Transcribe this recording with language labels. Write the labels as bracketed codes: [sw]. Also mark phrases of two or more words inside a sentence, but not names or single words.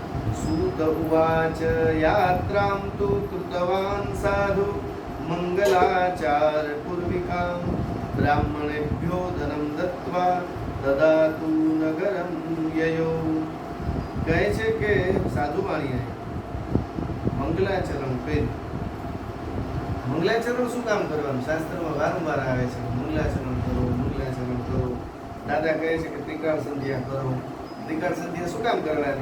[sa] सूत उवाच यात्रां तु कृतवान् साधु मङ्गलाचारपूर्विकां ब्राह्मणेभ्यो धनं दत्त्वा ददातु नगरं ययो। [gu] કહે છે કે સાધુ વાણિયાએ મંગલાચરણ કર્યું. મંગલાચરણ શું કામ કરવાનું? શાસ્ત્રમાં વારંવાર આવે છે મંગલાચરણ કરો, મંગલાચરણ કરો. દાદા કહે છે કે ત્રિકાળ સંધ્યા કરો. ત્રિકાળ સંધ્યા શું કામ કરવાની?